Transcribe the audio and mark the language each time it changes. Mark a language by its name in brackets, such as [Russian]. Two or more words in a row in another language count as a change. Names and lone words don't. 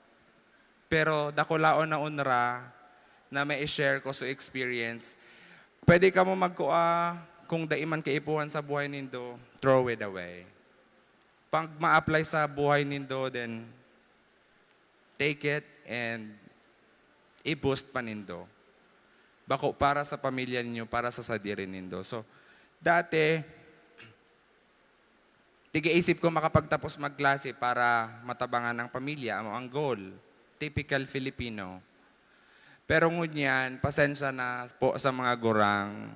[Bikol] Pero, dakulaon na unra na may share ko sa experience. Pwede ka mo magkuha kung daiman kaipuhan sa buhay nindo, [English] throw it away. [Bikol] Pag ma-apply sa buhay nindo, [English] then take it and [Bikol] i-boost pa nindo. Bako para sa pamilya ninyo, para sa sadiri nindo. So, dati, tiga-isip ko makapagtapos magklase para matabangan ng pamilya, ang goal. [English] Typical Filipino. [Bikol] Pero ngunyan, pasensya na po sa mga gurang.